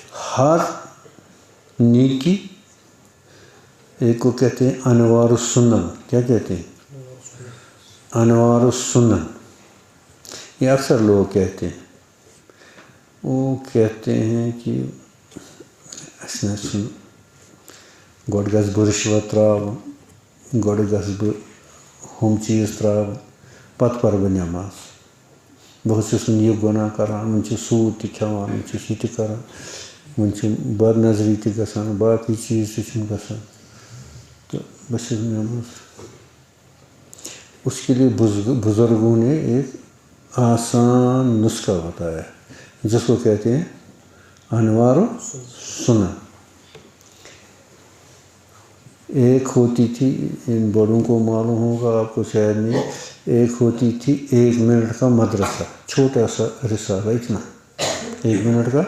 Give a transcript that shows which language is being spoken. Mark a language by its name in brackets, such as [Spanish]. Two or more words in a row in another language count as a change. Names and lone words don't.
[Urdu] ہر نیکی، ایک کو کہتے ہیں انوار السنن. کیا کہتے ہیں؟ انوار السنن. یہ اکثر لوگ کہتے ہیں. وہ کہتے ہیں کہ اس نے [Kashmiri] سن گۄڈٕ گژھٕ بہٕ رِشوت ترٛاوُن، گۄڈٕ گژھٕ بہٕ ہُم چیٖز ترٛاوٕنۍ، پَتہٕ پَرٕ بہٕ نٮ۪ماز. بہٕ چھُس وۄنۍ یہِ گۄناہ کَران، وۄنۍ چھُ سوٗد تہِ کھٮ۪وان، وۄنۍ چھُس یہِ تہِ کَران، وۄنۍ چھُ بد نظری تہِ گژھان، باقٕے چیٖز تہِ چھُم گژھان، تہٕ بہٕ چھُس نٮ۪ماز. [Urdu] اس کے لیے بزرگوں نے ایک آسان نسخہ بتایا جس کو کہتے ہیں انوار السنن. ایک ہوتی تھی، ان بڑوں کو معلوم ہوگا، آپ کو شاید نہیں، ایک ہوتی تھی 1 منٹ کا مدرسہ، چھوٹا سا رسالہ اتنا، 1 منٹ کا.